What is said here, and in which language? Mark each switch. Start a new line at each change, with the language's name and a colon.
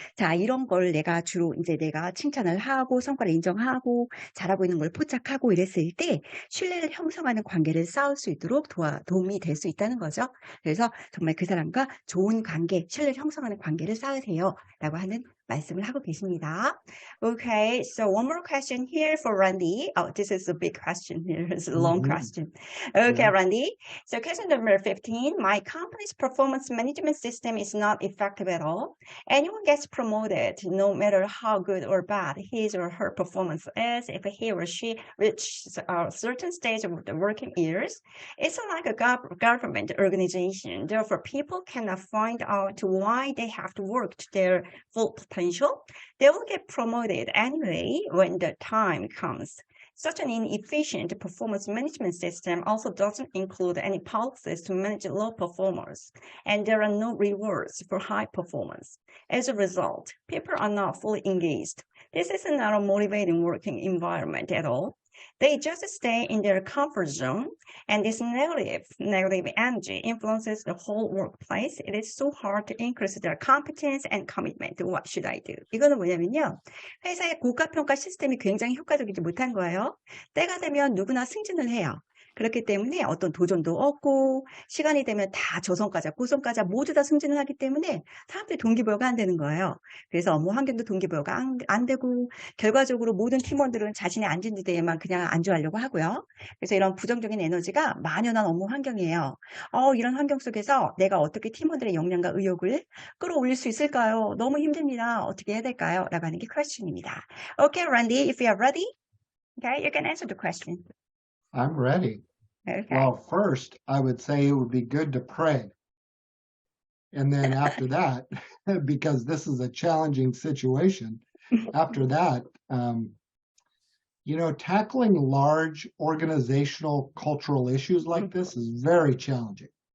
Korean: 자, 이런 걸 내가 칭찬을 하고 성과를 인정하고 잘하고 있는 걸 포착하고 이랬을 때 신뢰를 형성하는 관계를 쌓을 수 있도록 도움이 될 수 있다는 거죠. 그래서 정말 그 사람과 좋은 관계, 신뢰를 형성하는 관계를 쌓으세요. 라고 하는 말씀을 하고 계십니다.
English: Okay, so one more question here for Randy. Oh, this is a big question here. It's a long question. Okay, Yeah. Randy. So question number 15. My company's performance management system is not effective at all. Anyone gets promoted, no matter how good or bad his or her performance is, if he or she reaches a certain stage of the working years. It's like a government organization. Therefore, people cannot find out why they have to work to their full potential. They will get promoted anyway when the time comes. Such an inefficient performance management system also doesn't include any policies to manage low performers, and there are no rewards for high performance. As a result, people are not fully engaged. This is not a motivating working environment at all. They just stay in their comfort zone, and this negative energy influences the whole workplace. It is so hard to increase their competence and commitment. What should I do?
Korean: 이거는 뭐냐면요. 회사의 고가평가 시스템이 굉장히 효과적이지 못한 거예요. 때가 되면 누구나 승진을 해요. 그렇기 때문에 어떤 도전도 없고 시간이 되면 다 저성과자, 고성과자 모두 다 승진을 하기 때문에 사람들이 동기부여가 안 되는 거예요. 그래서 업무 환경도 동기부여가 안 되고 결과적으로 모든 팀원들은 자신의 앉은 지대에만 그냥 안주하려고 하고요. 그래서 이런 부정적인 에너지가 만연한 업무 환경이에요. 이런 환경 속에서 내가 어떻게 팀원들의 역량과 의욕을 끌어올릴 수 있을까요? 너무 힘듭니다. 어떻게 해야 될까요? 라고 하는 게 question입니다.
English: Okay, Randy, if you are ready, okay, you can answer the question. I'm ready. Okay. Well, first, I would say it would be good to pray. And then after that, because this is a challenging situation, after that, tackling large organizational cultural issues like this is very challenging.